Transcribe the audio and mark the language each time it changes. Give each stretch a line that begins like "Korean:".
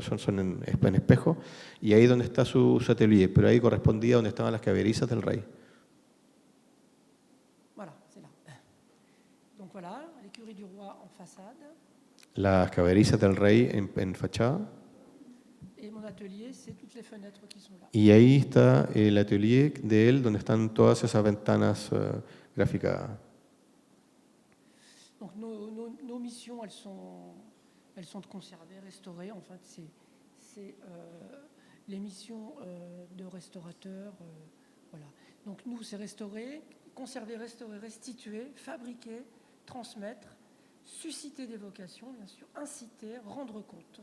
Spanish: Son en espejo, y ahí donde está su atelier, pero ahí correspondía donde estaban las caballerizas del rey.
French: Voilà, c'est là. Donc voilà, l'écurie du roi en façade.
Spanish: Las caballerizas del rey en fachada.
French: Et mon atelier, c'est toutes les fenêtres qui sont là.
Spanish: Y ahí está el atelier de él, donde están todas esas ventanas gráficas.
French: Donc nos missions, elles sont de conserver, restaurer. En fait, c'est les missions de restaurateurs. Voilà. Donc nous, c'est restaurer, conserver, restaurer, restituer, fabriquer, transmettre, susciter des vocations, bien sûr, inciter, rendre compte.